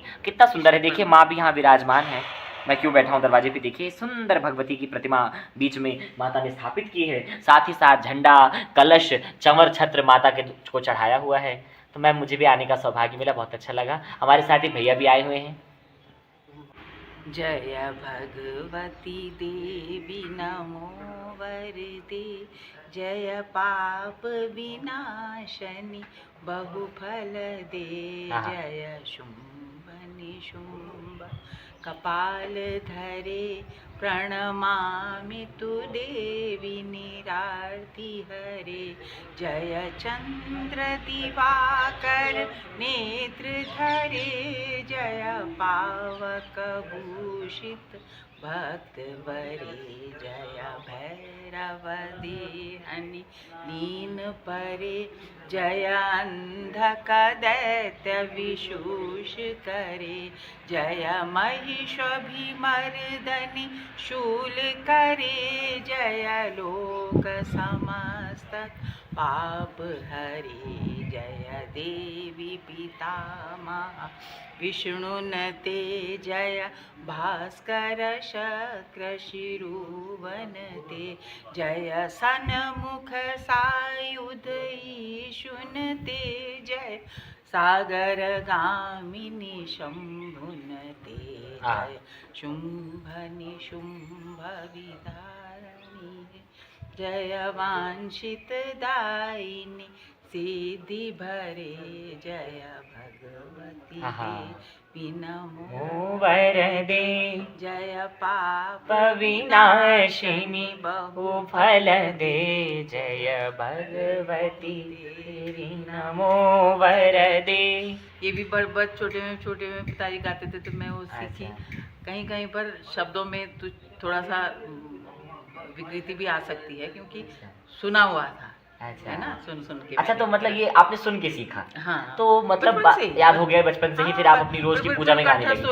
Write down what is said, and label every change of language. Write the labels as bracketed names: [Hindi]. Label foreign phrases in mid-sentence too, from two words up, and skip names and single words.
[Hindi] कितना सुंदर है, देखिए माँ भी यहाँ विराजमान है। मैं क्यों बैठा हूँ दरवाजे पे, देखिए सुंदर भगवती की प्रतिमा बीच में माता ने स्थापित की है। साथ ही साथ झंडा, कलश, चंवर, छत्र माता के को चढ़ाया हुआ है। तो मैम मुझे भी आने का सौभाग्य मिला, बहुत अच्छा लगा। हमारे साथ ही भैया भी आए हुए हैं। [Sanskrit] जय भगवती देवी नमो वरदे, जय पाप विनाशनी बहुफल दे। जय शुंभ निशुंभ कपाल धरे प्रणमामि तु देवी निरार्ति हरे जय चंद्र दिवाकर नेत्र धरे जय पावक भूषित भक्त वरे जय भैरव देहनि लीन परे जय अंधक दैत्य विशूष करे जय महिषभिमर्दनि शूल करे जय लोक समस्तक पाप हरे जय देवी पितामह विष्णुनते जय भास्कर शक्र शिरोवनते जय सन्मुख सायुध ईशुनते जय सागर गामिनी शंभुनते जय शुंभ निशुंभ विधारिणी जय वांछित दायिनी सिद्धि भरे जय भगवती देवी नमो वरदे जय पाप विनाशिनी बहु फल दे जय भगवती देवी नमो वरदे। [Hindi] ये भी बड़ छोटे में पिताजी गाते थे तो मैं वो सीखी। कहीं कहीं पर शब्दों में थोड़ा सा विकृति भी आ सकती है क्योंकि सुना हुआ था। अच्छा, है ना, सुन के। अच्छा, तो मतलब ये आपने सुन के सीखा। हाँ, तो मतलब याद हो गया बचपन से ही, फिर आप अपनी रोज की पूजा में गाने लगे।